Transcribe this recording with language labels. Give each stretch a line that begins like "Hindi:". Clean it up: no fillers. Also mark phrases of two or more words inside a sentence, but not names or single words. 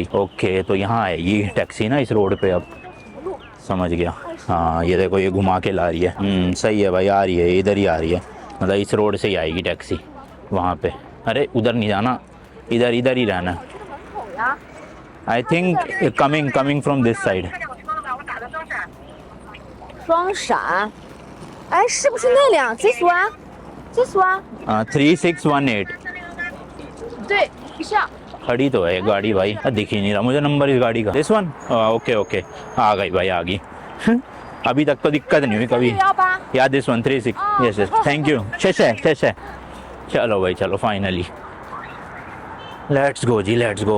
Hindi: ओके तो यहाँ आएगी टैक्सी ना इस रोड पे, अब समझ गया। हाँ ये देखो ये घुमा के ला रही है, सही है भाई, आ रही है, इधर ही आ रही है, मतलब इस रोड से ही आएगी टैक्सी वहाँ पे। अरे उधर नहीं जाना, इधर इधर ही रहना।
English: I think coming from this side.
Chinese: 双闪，哎，是不是那辆？几速啊？几速啊？ 3618। 对，上。
Hindi: खड़ी तो है गाड़ी भाई, दिख ही नहीं रहा मुझे नंबर इस गाड़ी का।
English: this one, okay okay,
Hindi: आ गई भाई आ गई। अभी तक तो दिक्कत नहीं हुई कभी।
English: yeah this one 36, yes yes, thank you, शेष।
Hindi: चलो भाई चलो,
English: finally let's go जी, let's go.